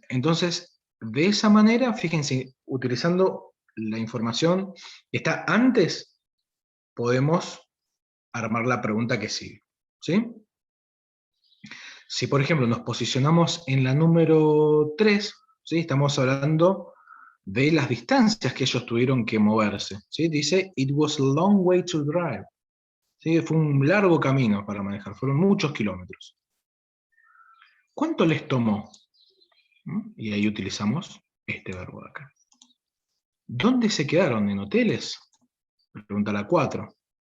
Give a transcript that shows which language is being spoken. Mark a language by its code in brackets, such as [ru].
[es] Entonces, de esa manera, fíjense, utilizando la información que está antes, podemos armar la pregunta que sigue, ¿sí? Si, por ejemplo, nos posicionamos en la número 3, ¿sí? Estamos hablando de las distancias que ellos tuvieron que moverse, ¿sí? Dice, [en] it was a long way to drive. [es] ¿Sí? Fue un largo camino para manejar, fueron muchos kilómetros. ¿Cuánto les tomó? Y ahí utilizamos este verbo de acá. ¿Dónde se quedaron? ¿En hoteles? Pregunta la 4.